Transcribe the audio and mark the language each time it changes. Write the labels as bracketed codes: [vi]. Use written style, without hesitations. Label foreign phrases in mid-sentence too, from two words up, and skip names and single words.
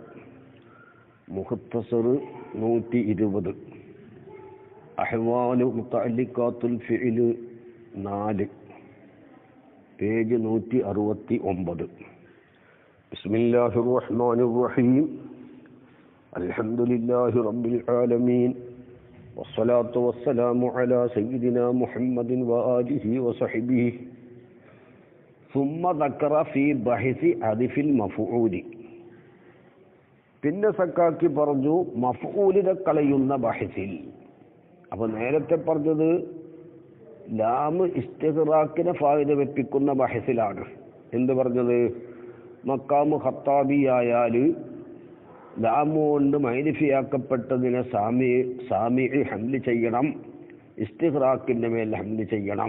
[ar] مختصر 120 أحوال متعلقات الفعل 4 പേജ് 169. بسم الله الرحمن الرحيم. الحمد لله رب العالمين والصلاة والسلام على سيدنا محمد وآله وصحبه. ثم ذكر في بحث حذف المفعول. [ml] പിന്നെ സക്കാക്കി പറഞ്ഞു മഫ്ഊലിനെ കളയുന്ന ബഹസിൽ. അപ്പോൾ നേരത്തെ പറഞ്ഞത് ലാം ഇസ്തിഗ്റാഖിനെ ഫായിദ വെപ്പിക്കുന്ന ബഹസിലാണ്. എന്ത് പറഞ്ഞത്? മക്കാമു ഖത്താബിയായാൽ ലാം കൊണ്ട് മൈരിഫിയാക്കപ്പെട്ടതിനെ സാമി ഹംല് ചെയ്യണം, ഇസ്തിഗ്റാഖിൻ്റെ മേൽ ഹംല് ചെയ്യണം.